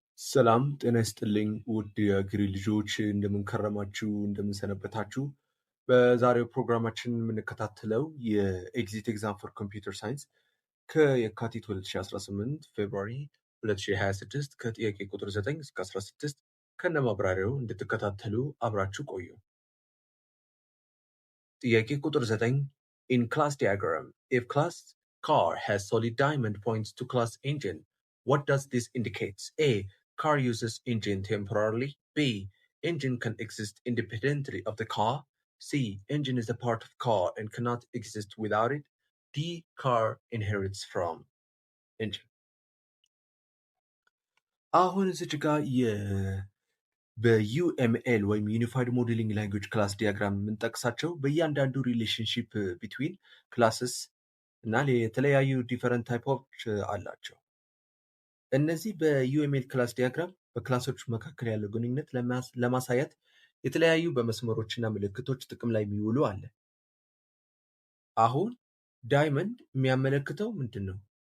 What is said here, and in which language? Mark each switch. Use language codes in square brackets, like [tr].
[am] ሰላም ጤና ይስጥልኝ ውድ የአገሬ ልጆች እንደምን ከረማችሁ እንደምን ሰነበታችሁ። በዛሬው ፕሮግራማችን የምንከታተለው የኤግዚት ኤግዛም ፎር ኮምፒውተር ሳይንስ ከየካቲት 2018 ፌብሩዋሪ 2026 ከጥያቄ ቁጥር 9 እስከ 16 ከነማብራሪያው እንድትከታተሉ አብራችሁ ቆዩ። ጥያቄ ቁጥር 9 [en] In class diagram, if class car has solid diamond points to class engine, what does this indicate? A. Car uses engine temporarily. B. Engine can exist independently of the car. C. Engine is a part of car and cannot exist without it. D. Car inherits from engine. [am] አሁን እዚች ጋር በዩኤምኤል ወይም ዩኒፋይድ ሞዴሊንግ ላንጉጅ ክላስ ዲያግራም የምንጠቅሳቸው በእያንዳንዱ ሪሌሽንሺፕ ቢትዊን ክላስስ እና የተለያዩ ዲፈረንት ታይፖች አላቸው። እነዚህ በዩኤምኤል ክላስ ዲያግራም በክላሶች መካከል ያለው ግንኙነት ለማሳየት የተለያዩ በመስመሮች እና ምልክቶች ጥቅም ላይ የሚውሉ አለ። አሁን ዳይመንድ የሚያመለክተው ምንድን ነው?